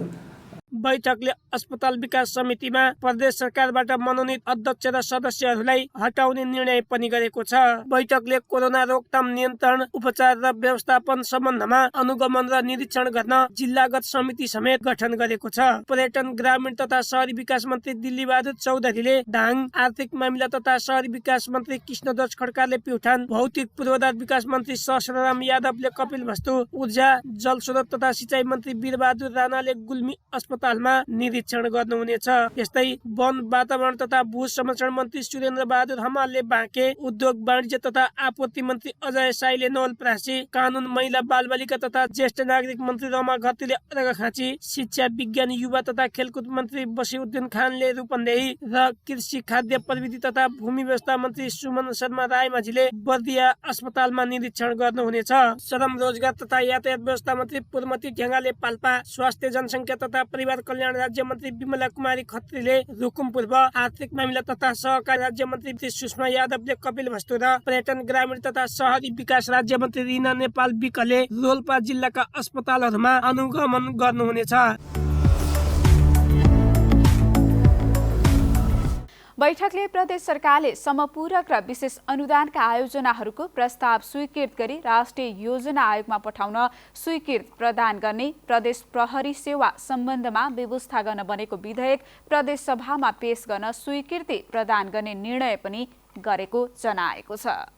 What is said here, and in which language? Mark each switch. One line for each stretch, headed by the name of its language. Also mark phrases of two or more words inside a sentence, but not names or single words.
Nepali: बैठकले अस्पताल विकास समितिमा प्रदेश सरकारबाट मनोनित अध्यक्ष र सदस्यहरूलाई हटाउने निर्णय पनि गरेको छ। बैठकले कोरोना रोकथाम नियन्त्रण उपचार र व्यवस्थापन सम्बन्धमा अनुगमन र निरीक्षण गर्न जिल्लागत समिति समेत गठन गरेको छ। पर्यटन ग्रामीण तथा शहरी विकास मन्त्री दिल्लीबहादुर चौधरीले दाङ, आर्थिक मामिला तथा शहरी विकास मन्त्री कृष्णध्वज खड्काले प्युठान, भौतिक पूर्वाधार विकास मन्त्री सहस्रराम यादवले कपिलवस्तु, ऊर्जा जलस्रोत तथा सिँचाइ मन्त्री वीरबहादुर राणाले गुल्मी अस्पतालमा निरीक्षण गर्नुहुनेछ। यस्तै वन वातावरण तथा भू संरक्षण मन्त्री सुरेन्द्र बहादुर हमालले बाँके, उद्योग वाणिज्य तथा आपूर्ति मन्त्री अजय साईले नवलपरासी, कानुन महिला बालबालिका तथा ज्येष्ठ नागरिक मन्त्री रमा घरतीले अर्घाखाँची, शिक्षा विज्ञान युवा तथा खेलकुद मन्त्री बसिउद्दिन खानले रूपन्देही र कृषि खाद्य प्रविधि तथा भूमि व्यवस्था मन्त्री सुमन शर्मा रायमाझीले बर्दिया अस्पतालमा निरीक्षण गर्नुहुनेछ। श्रम रोजगार तथा यातायात व्यवस्था मन्त्री पूर्णमती ढ्याङ्गाले पाल्पा, स्वास्थ्य जनसङ्ख्या तथा परिवार कल्याण राज्य मन्त्री विमला कुमारी खत्रीले रुकुम पूर्व, आर्थिक मामिला तथा सहकारी राज्य मन्त्री सुषमा यादवले कपिलवस्तु र पर्यटन ग्रामीण तथा शहरी विकास राज्य मन्त्री रिना नेपाल विकले रोल्पा जिल्लाका अस्पतालहरूमा अनुगमन गर्नुहुनेछ। बैठकले प्रदेश सरकारले समपूरक र विशेष अनुदानका आयोजनाहरूको प्रस्ताव स्वीकृत गरी राष्ट्रिय योजना आयोगमा पठाउन स्वीकृति प्रदान गर्ने, प्रदेश प्रहरी सेवा सम्बन्धमा व्यवस्था गर्न बनेको विधेयक प्रदेश सभामा पेश गर्न स्वीकृति प्रदान गर्ने निर्णय पनि गरेको जनाएको छ।